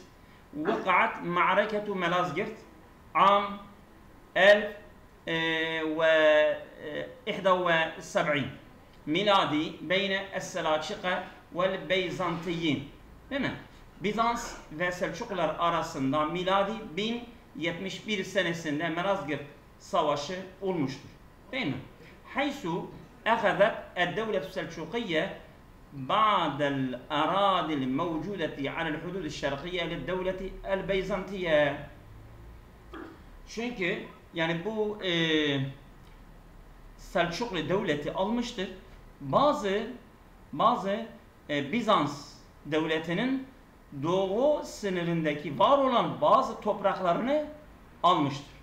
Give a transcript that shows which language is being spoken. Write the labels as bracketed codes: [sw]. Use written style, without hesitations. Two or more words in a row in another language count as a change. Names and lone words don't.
[ar] وقعت معركة ملاذكرد عام 1071 ميلادي بين السلاجقة والبيزنطيين. [tr] Değil mi? Bizans ve Selçuklular arasında miladi 1071 senesinde Malazgirt Savaşı olmuştur. Değil mi? [ar] Haysu اخذت الدولة السلجوقية بعض الأراضي الموجودة على الحدود الشرقية للدولة البيزنطية. [tr] Çünkü yani bu Selçuklu devleti almıştır. Bazı Bizans devletinin doğu sınırındaki var olan bazı topraklarını almıştır.